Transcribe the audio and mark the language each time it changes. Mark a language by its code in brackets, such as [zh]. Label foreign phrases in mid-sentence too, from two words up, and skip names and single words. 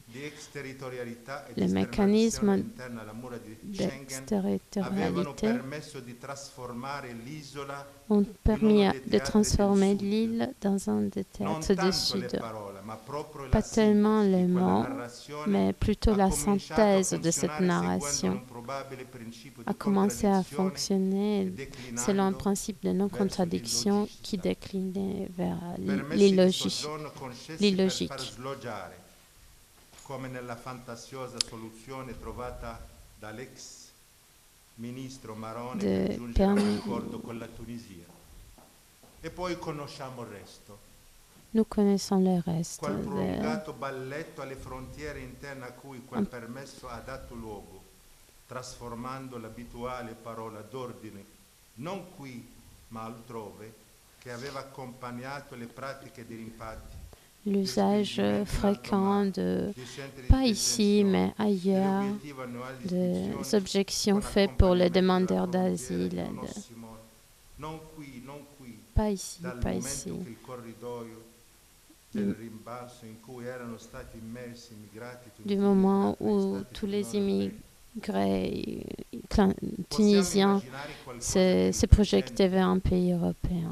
[fr] Les mécanismes d'extraterritorialité ont permis de transformer l'île dans un des théâtres du Sud. Pas tellement les mots, mais plutôt la synthèse de cette narration a commencé à fonctionner selon un principe de non-contradiction qui déclinait vers l'illogique. [it] Come nella fantasiosa soluzione trovata dall'ex ministro Maroni per giungere a un accordo con la Tunisia. E poi conosciamo il resto. [fr] Nous connaissons le reste. [it] Quel prolungato balletto alle frontiere interne a cui quel permesso ha dato luogo, trasformando l'abituale parola d'ordine, non qui ma altrove, che aveva accompagnato le pratiche di rimpatri. [fr] L'usage fréquent pas ici, mais ailleurs, des objections faites pour les demandeurs d'asile. Pas ici, pas ici. Du moment où tous les immigrés tunisiens se projetaient vers un pays européen.